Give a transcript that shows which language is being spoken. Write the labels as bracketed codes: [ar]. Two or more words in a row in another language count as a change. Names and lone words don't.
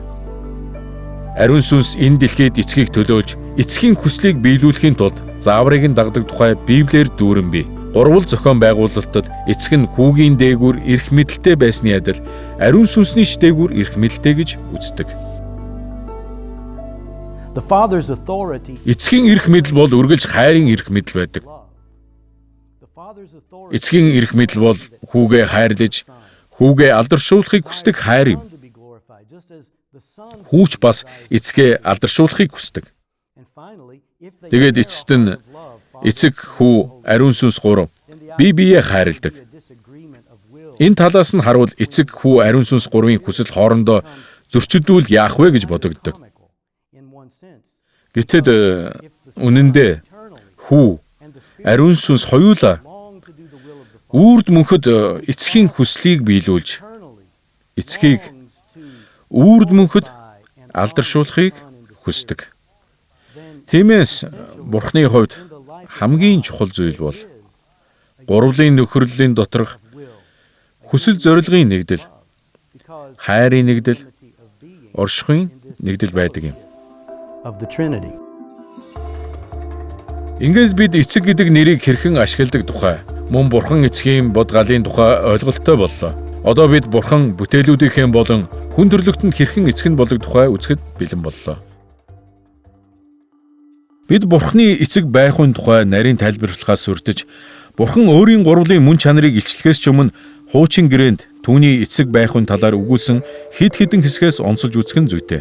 [mn] Ариун сүнс энэ дэлхийд эцгийг төлөөлж, эцгийн хүслийг биелүүлэхийн тулд зааврыг нь дагдаг тухай Библиэр дүүрэн бий. Гурвал зохион байгуулалтад эцэг нь хүүгийн дээгүүр эрх мэдэлтэй байсны адил ариун сүнсний дээгүүр эрх мэдэлтэй гэж үздэг. [en] The father's authority. [mn] Эцгийн эрх мэдэл бол үргэлж хайрын эрх мэдэл байдаг. [en] The father's authority [mn] Эцгийн эрх мэдэл бол хүүгээ хайрлаж, хүүгээ алдаршуулахыг хүсдэг хайр юм. [en] to be glorified, just as the son. [mn] Хүүч бас эцгээ алдаршуулахыг хүсдэг. [en] And finally, if they [mn] Тэгээд эцэст нь эцэг, хүү, ариун сүнс гурав бие биеэ хайрладаг. [en] disagreement of will, [mn] Энэ талаас нь харуул эцэг, хүү, ариун сүнс гурвын хүсэл хоорондоо зөрчилдүүл яах вэ гэж бодогддог. [en] in one sense, [mn] Гэтэл үнэн дээр хүү, ариун сүнс хоёулаа [en] long to do the will of the [mn] үрд мөнхөд эцгийн хүслийг биелүүлж, [en] eternally, [mn] эцгийг [en] longs to [mn] үрд мөнхөд алдаршуулахыг хүсдэг. Тиймээс Бурхны хувьд хамгийн чухал зүйл бол гурвлын нөхөрлөлийн доторх хүсэл зорилгын нэгдэл, [en] because [mn] хайрын нэгдэл, [en] of being [mn] оршихуйн нэгдэл байдаг юм. [en] of the Trinity. [mn] Ингээд бид эцэг гэдэг нэрийг хэрхэн ашигладаг тухай мөн Бурхан эцгийн бод галын тухай ойлголттой боллоо. Одоо бид Бурхан бүтээлүүдийнхээ болон хүн төрлөختөнд хэрхэн эцэг нь болдог тухай үзэхэд бэлэн боллоо. Бид Бурханы эцэг байх хүн тухай нарийн тайлбарлахаас үрдэж Бурхан өөрийн гурвлын мөн чанарыг илчлэхээс ч өмнө хуучин гэрээнд түүний эцэг байх хүн талаар өгүүлсэн хэд хэдэн хэсгээс онцолж үзэх нь зүйтэй.